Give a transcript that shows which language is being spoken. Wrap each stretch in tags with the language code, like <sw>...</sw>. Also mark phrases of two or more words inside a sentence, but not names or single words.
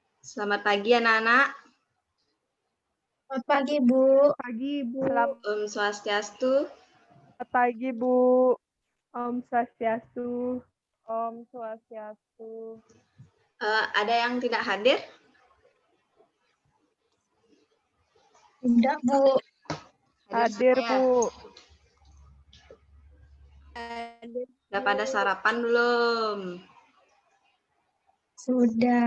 <id>Selamat pagi anak-anak. Selamat pagi, Bu. Pagi, Bu.</id> <ban>Om Swastiastu.</ban> <id>Selamat pagi, Bu.</id> <ban>Om Swastiastu. Om Swastiastu.</ban> <id>Ada yang tidak hadir? Tidak, Bu. Hadir, semua ya? Bu. Udah pada sarapan belum? Sudah.</id>